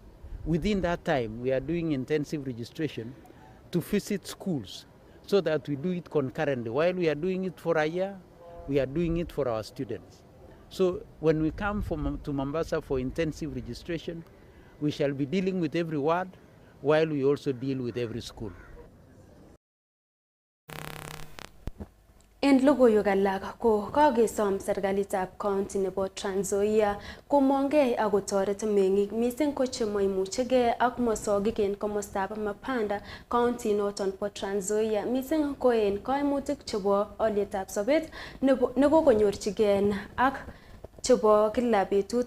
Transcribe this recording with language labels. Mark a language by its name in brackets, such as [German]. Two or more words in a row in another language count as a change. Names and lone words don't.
[English] Within that time, we are doing intensive registration to visit schools so that we do it concurrently. While we are doing it for a year, we are doing it for our students. So when we come to Mombasa for intensive registration, we shall be dealing with every ward while we also deal with every school. [Kalenjin] En logoiwek alak ko kakesom serikalitab county nebo Trans Nzoia komongei ak kotoret meng'ik mising ko chemoimuchegei ak mosogik en komostab Mapanda county noton bo Trans Nzoia mising ko en kaimutik chebo olietab sobet nekokonyorchigei ak chebo kila betut.